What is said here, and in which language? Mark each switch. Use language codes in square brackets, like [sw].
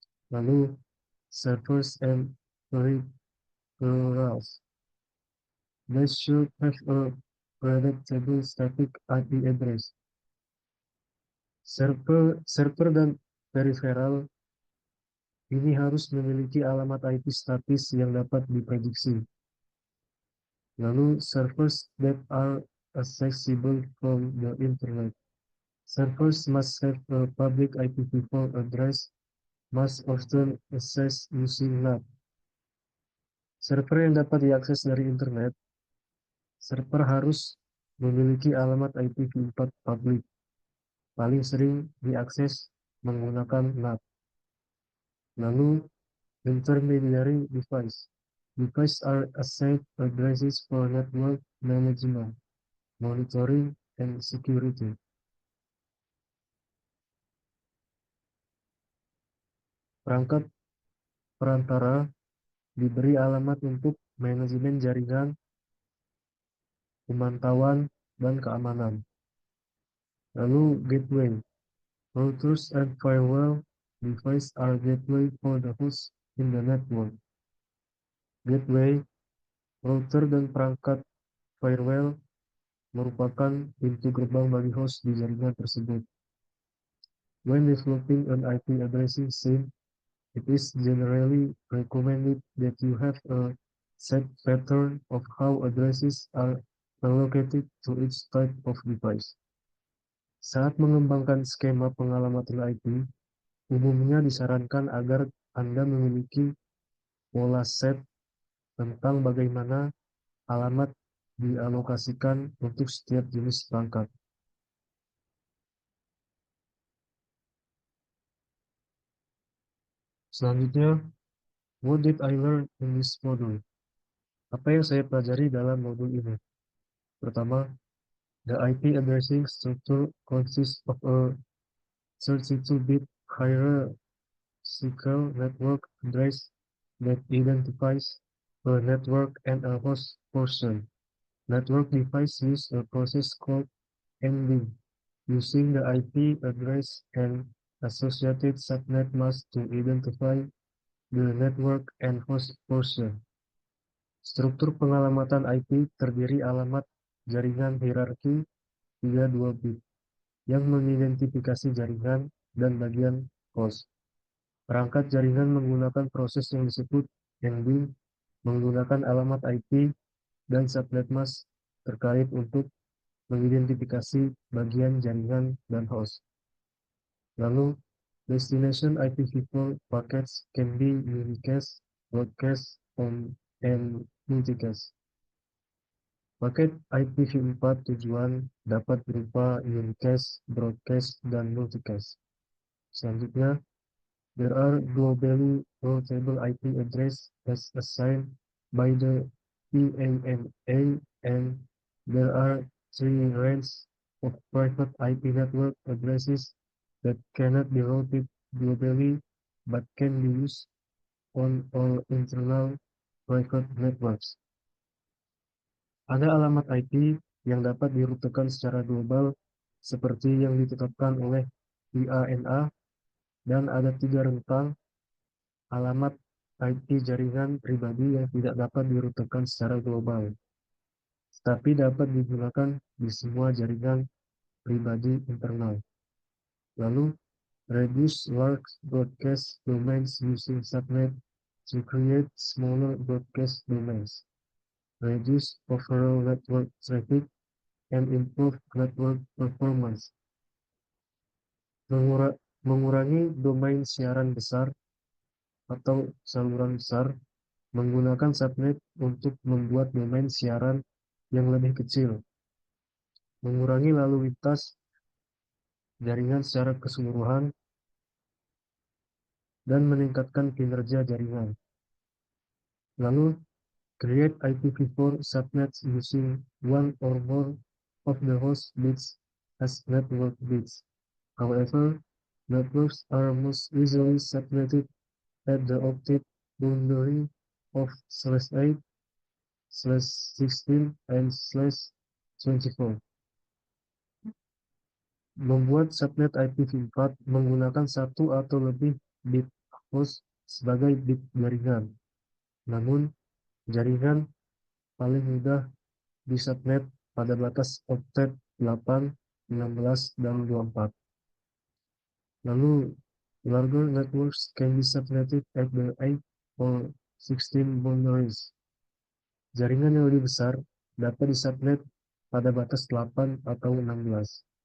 [en] Lalu, servers and peripherals. They should have a predictable static IP address. [id] Server dan peripheral ini harus memiliki alamat IP statis yang dapat diprediksi. [en] Lalu, servers that are accessible from the internet. Servers must have a public IPv4 address, must often access using NAT. [id] Server yang dapat diakses dari internet. Server harus memiliki alamat IPv4 public. Paling sering diakses menggunakan NAT. Lalu, [en] intermediary device. Devices are assigned addresses for network management, monitoring, and security. [id] Perangkat perantara diberi alamat untuk manajemen jaringan, pemantauan, dan keamanan. Lalu gateway. [en] Routers and firewall devices are gateway for the host in the network. [id] Gateway, router dan perangkat firewall merupakan pintu gerbang bagi host di jaringan tersebut. [en] When developing an IP addressing scheme, it is generally recommended that you have a set pattern of how addresses are allocated to each type of device. [id] Saat mengembangkan skema pengalamatan IP, umumnya disarankan agar Anda memiliki pola set tentang bagaimana alamat dialokasikan untuk setiap jenis perangkat. [en] Selanjutnya, what did I learn in this module? [id] Apa yang saya pelajari dalam modul ini? Pertama, [en] the IP addressing structure consists of a 32-bit hierarchical network address that identifies a network and a host portion. Network device use a process called NLink using the IP address and associated subnet mask to identify the network and host portion. [id] Struktur pengalamatan IP terdiri alamat jaringan hierarki 32 bit yang mengidentifikasi jaringan dan bagian host. Perangkat jaringan menggunakan proses yang disebut handling menggunakan alamat IP dan subnet mask terkait untuk mengidentifikasi bagian jaringan dan host. [en] Lalu, destination IPv4 packets can be unicast, broadcast, and multicast. [id] Paket IPv4 tujuan dapat berupa unicast, broadcast, dan multicast. [en] Selanjutnya, there are globally routable IP address as assigned by the PANA, and there are 3 ranges of private IP network addresses that cannot be routed globally but can be used on all internal private networks. [id] Ada alamat IP yang dapat dirutekan secara global seperti yang ditetapkan oleh PANA, dan ada 3 rentang alamat IP jaringan pribadi yang tidak dapat dirutekan secara global, tetapi dapat digunakan di semua jaringan pribadi internal. [en] Lalu, reduce large broadcast domains using subnet to create smaller broadcast domains, reduce overall network traffic, and improve network performance. [id] Mengurangi domain siaran besar atau saluran besar menggunakan subnet untuk membuat domain siaran yang lebih kecil, mengurangi lalu lintas jaringan secara keseluruhan, dan meningkatkan kinerja jaringan. [en] Lalu, create IPv4 subnets using one or more of the host bits as network bits. However, networks are most easily subnetted at the octet boundary of /8, /16, and /24. [id] Membuat subnet IPv4 menggunakan satu atau lebih bit host sebagai bit jaringan. Namun, jaringan paling mudah di subnet pada batas octet 8, 16, dan 24. [en] Lalu, larger networks can be subnetted at the 8 or 16 boundaries. [id] Jaringan yang lebih besar dapat disubnet pada batas 8 atau 16.